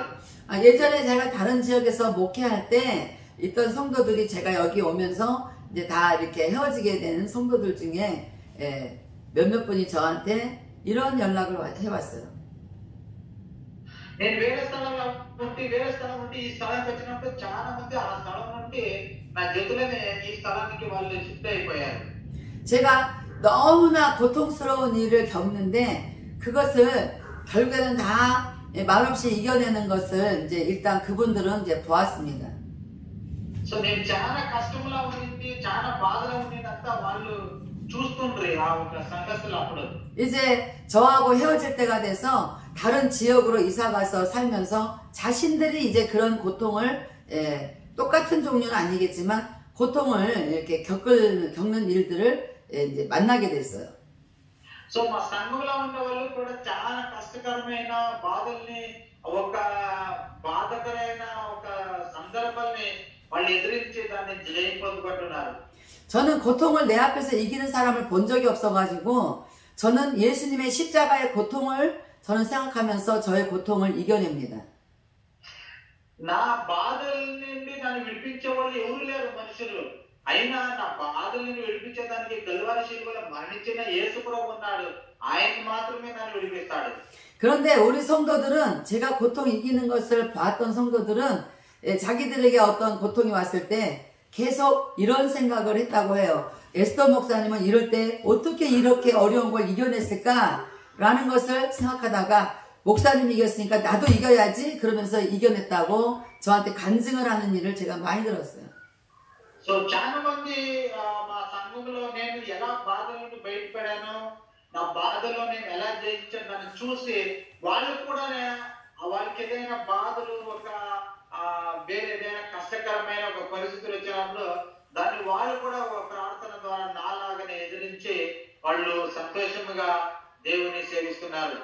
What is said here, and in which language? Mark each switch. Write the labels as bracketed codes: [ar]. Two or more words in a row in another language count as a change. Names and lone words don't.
[ko] 예전에 제가 다른 지역에서 목회할 때 있던 성도들이 제가 여기 오면서 이제 다 이렇게 헤어지게 되는 성도들 중에 몇몇 분이 저한테 이런 연락을 해왔어요. [te] నేను వేరే స్థలం నుండి ఈ స్థలానికి వచ్చినప్పుడు చాలా మంది ఆ స్థలం నుండి నా జతులని ఈ స్థలానికి వాళ్ళు షిఫ్ట్ అయిపోయారు. [ko] 제가 너무나 고통스러운 일을 겪는데 그것을 결국에는 다 말없이 이겨내는 것을 이제 일단 그분들은 이제 보았습니다. [te] సో నేను చాలా కష్టంలో ఉండింది, చాలా బాధలో ఉండిందంతా వాళ్ళు చూస్తుండ్రి ఆ ఒక సంఘస్థులు. అప్పుడు [ko] 이제 저하고 헤어질 때가 돼서 다른 지역으로 이사 가서 살면서 자신들이 이제 그런 고통을 똑같은 종류는 아니겠지만 고통을 이렇게 겪는 일들을 이제 만나게 됐어요. [te] సో మా సంఘంలో ఉన్న వాళ్ళు కూడా చాలా కష్టకరమైన బాధల్ని, ఒక బాధకరమైన ఒక సందర్భాల్ని వాళ్ళు ఎదిరించి దాన్ని జయం పొందుకుంటున్నారు. [ko] 저는 고통을 내 앞에서 이기는 사람을 본 적이 없어가지고 저는 예수님의 십자가의 고통을 저는 생각하면서 저의 고통을 이겨냅니다. [te] నా బాధల నుండి నన్ను విడిపించే వాళ్ళు ఎవరు లేరు మనుషులు. అయినా నా బాధల నుండి విడిపించేదానికి కల్వరి శిలువలో మరణించిన యేసు ప్రభువు ఉన్నాడు. ఆయన మాత్రమే నన్ను విడిపిస్తాడు. [ko] 그런데 우리 성도들은 제가 고통 이기는 것을 봤던 성도들은 자기들에게 어떤 고통이 왔을 때 계속 이런 생각을 했다고 해요. 에스더 목사님은 이럴 때 어떻게 이렇게 어려운 걸 이겨냈을까? 라는 것을 생각하다가 목사님이 이겼으니까 나도 이겨야지 그러면서 이겨냈다고 저한테 간증을 하는 일을 제가 많이 들었어요. [te] సో చాలా మంది మా సంఘంలో నేను ఎలా బాధల నుండి బయటపడాను, నా బాధలో నేను ఎలా జయించాను దాన్ని చూసి వాళ్ళు కూడా వాళ్ళకి ఏదైనా బాధలు ఒక వేరే ఏదైనా కష్టకరమైన ఒక పరిస్థితులు వచ్చినప్పుడు దాన్ని వాళ్ళు కూడా ఒక ప్రార్థన ద్వారా నాలాగానే ఎదిరించి వాళ్ళు సంతోషంగా దేవుని సేవిస్తున్నారు.